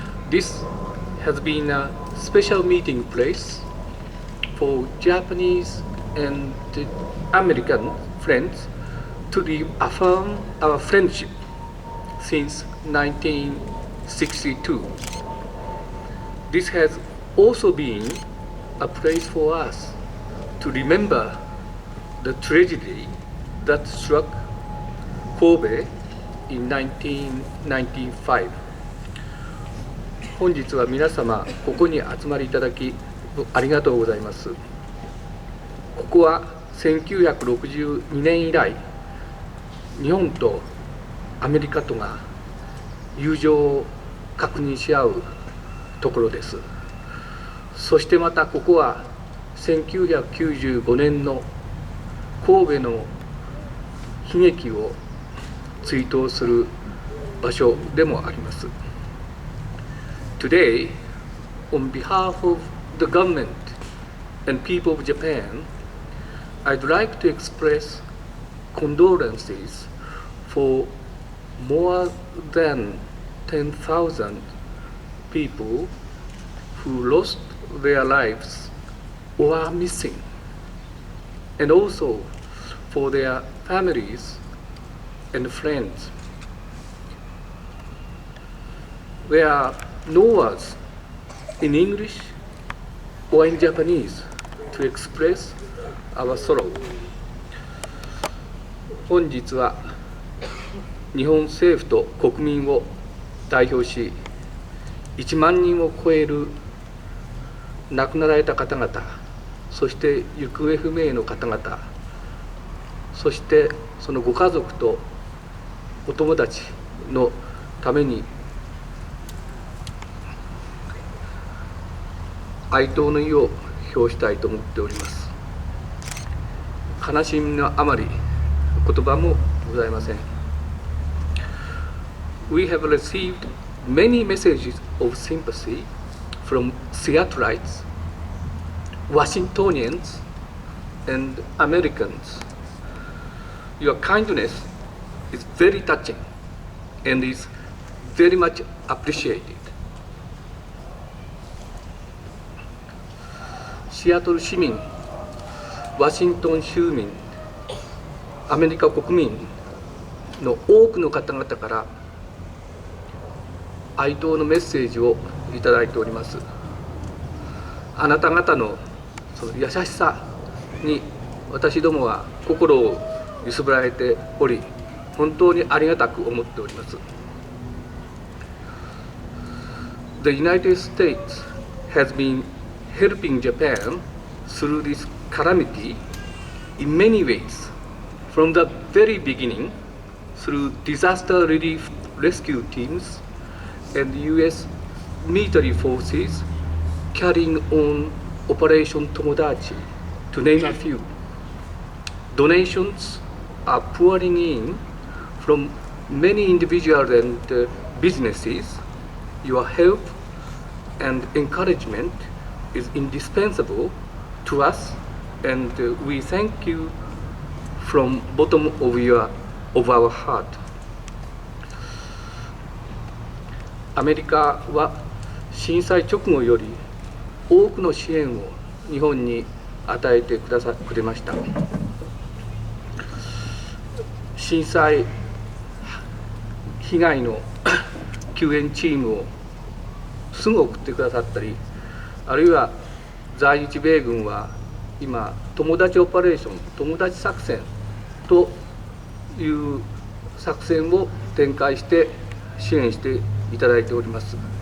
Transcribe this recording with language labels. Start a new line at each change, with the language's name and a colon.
English: This has been a special meeting place for Japanese and American friends to reaffirm our friendship since 1962. This has also been a place for us to remember the tragedy that struck Kobe in 1995.
Japanese: 本日は皆様ここに集まりいただきありがとうございます。ここは1962年以来、日本とアメリカとが友情を確認し合うところです。そしてまたここは1995年の神戸の悲劇を追悼する場所でもあります。
English: Today, on behalf of the government and people of Japan, I'd like to express condolences for more than 10,000 people who lost their lives or are missing, and also for their families and friends. There are no words in English or in Japanese to express our sorrow.
Japanese: 本日は日本政府と国民を代表し、1万人を超える亡くなられた方々、そして行方不明の方々、そしてそのご家族とお友達のために哀悼の意を表したいと思っております。悲しみのあまり言葉もございません。
English: We have received many messages of sympathy from Seattleites, Washingtonians, and Americans. Your kindness is very touching and is very much appreciated.
Japanese: シアトル市民、ワシントン州民、アメリカ国民の多くの方々から哀悼のメッセージをいただいております。あなた方のその優しさに私どもは心を揺すぶられており、本当にありがたく思っております。
English: The United States has been helping Japan through this calamity in many ways, from the very beginning through disaster relief rescue teams and U.S. military forces carrying on Operation Tomodachi, to name a few. Donations are pouring in from many individuals and businesses. Your help and encouragement is indispensable to us, and we thank you from bottom of our heart.
Japanese: アメリカは震災直後より多くの支援を日本に与えてくれました。震災被害の救援チームをすぐ送ってくださったり、あるいは在日米軍は今友達オペレーション、友達作戦という作戦を展開して支援していただいております。